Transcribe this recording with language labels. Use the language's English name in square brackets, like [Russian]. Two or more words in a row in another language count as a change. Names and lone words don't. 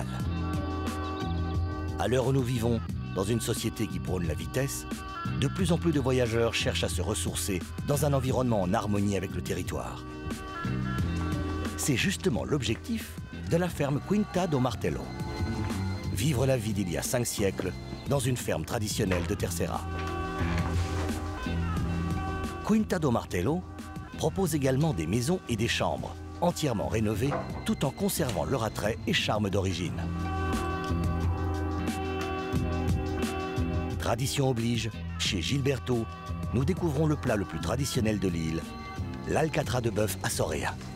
[French] À l'heure où nous vivons, dans une société qui prône la vitesse, de plus en plus de voyageurs cherchent à se ressourcer dans un environnement en harmonie avec le territoire. C'est justement l'objectif de la ferme Quinta do Martello. Vivre la vie d'il y a 5 siècles dans une ferme traditionnelle de Terceira. Quinta do Martello propose également des maisons et des chambres entièrement rénovées tout en conservant leur attrait et charme d'origine. Tradition oblige, chez Gilberto, nous découvrons le plat le plus traditionnel de l'île, l'alcatra de bœuf assoréen.